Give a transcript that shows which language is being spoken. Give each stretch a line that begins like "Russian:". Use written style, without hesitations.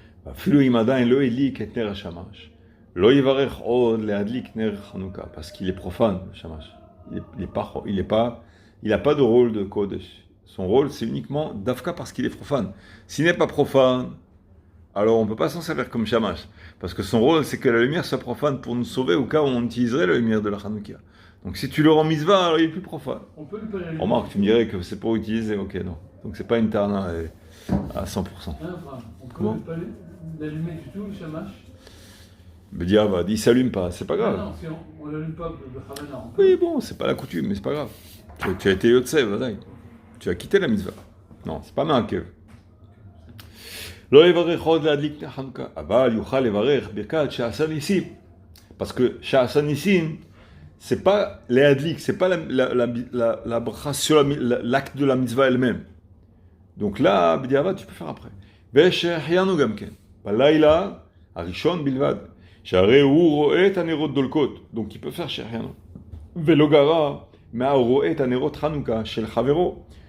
Hebrew: אפילו אם עדיין לא הדליק את נר השמש. לא יברך עוד להדליק נר חנוכה,
French: parce qu'il est profane, le shamash. Il n'a pas de rôle de kodesh. Son rôle, c'est uniquement d'Afka parce qu'il est profane. S'il n'est pas profane, alors on ne peut pas s'en servir comme shamash. Parce que son rôle, c'est que la lumière soit profane pour nous sauver au cas où on utiliserait la lumière de la Hanoukia. Donc si tu le rends mitzvah, alors il est plus profane. On peut lui pas l'allumer. Remarque, tu me dirais que c'est pour utiliser, ok, non. Donc c'est pas une tarna à 100%. On peut Comment? pas l'allumer du tout, le shamash. Bediavad, il s'allume pas, c'est pas grave. Non, si on l'allume pas, le Havana. Oui, bon, c'est pas la coutume, mais c'est pas grave. Tu as été Yotsev, Vadaï. Tu as quitté la mitzvah. Non, c'est pas Ma'akev.
Hebrew: לא יברך עוד להדליק נר חנוכה, אבל יוכל לברך ברכת שעשה ניסים.
French: Parce que
Hebrew: שעשה ניסים,
French: c'est pas להדליק, c'est pas la bracha sur l'acte de la mitzvah elle-même. Donc là, בדיעבד, tu peux faire après.
Hebrew: ושהחיינו גם כן, בלילה הראשון בלבד, שהרי הוא רואה את הנרות דולקות,
French: donc il peut faire
Hebrew: שהחיינו. ולא גרע מה הוא רואה את הנרות חנוכה של חברו.